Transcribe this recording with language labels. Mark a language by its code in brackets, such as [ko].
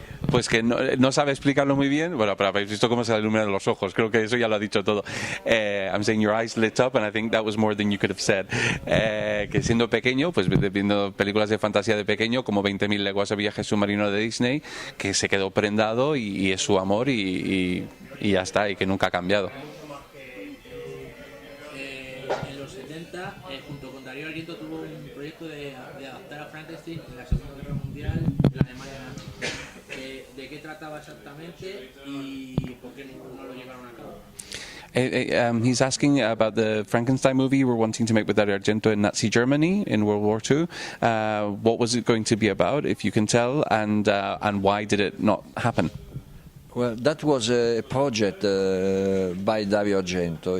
[es] Pues que no sabe explicarlo muy bien. Bueno, pero habéis visto cómo se le iluminan los ojos. Creo que eso ya lo ha dicho todo. [en] I'm saying your eyes lit up, and I think that was more than you could have said. [es] Que siendo pequeño, pues viendo películas de fantasía de pequeño, como 20.000 leguas de viaje submarino de Disney, que se quedó prendado y es su amor y ya está, y que nunca ha cambiado. En los 70, junto con Darío Argento, tuvo un proyecto de adaptar a Frankenstein en la Segunda Guerra Mundial en la Alemania nazi. de qué trataba exactamente y por qué no lo llevaron a cabo. [en] He's asking about the Frankenstein movie you were wanting to make with Dario Argento in Nazi Germany in World War II. What was it going to be about, if you can tell, and why did it not happen? Well, that was a project by Dario Argento.